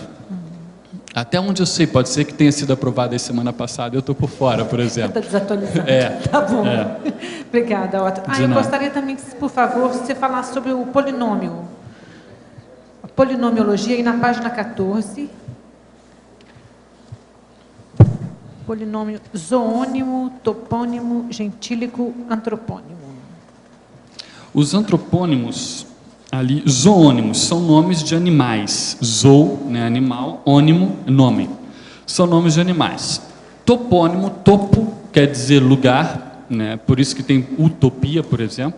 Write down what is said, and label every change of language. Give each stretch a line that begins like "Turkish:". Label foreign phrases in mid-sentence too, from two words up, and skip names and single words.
Portuguese: Até onde eu sei, pode ser que tenha sido aprovada a semana passada, eu estou por fora, por exemplo. Está desatualizado. Tá bom. Obrigada, Otto. Eu gostaria também que, por favor, você falasse sobre o polinômio. A polinomiologia, aí na página 14... Polinômio zoônimo, topônimo, gentílico, antropônimo. Os antropônimos, ali, zoônimos, são nomes de animais. Zoo, né, animal, ônimo, nome. São nomes de animais. Topônimo, topo, quer dizer lugar, né, por isso que tem utopia, por exemplo.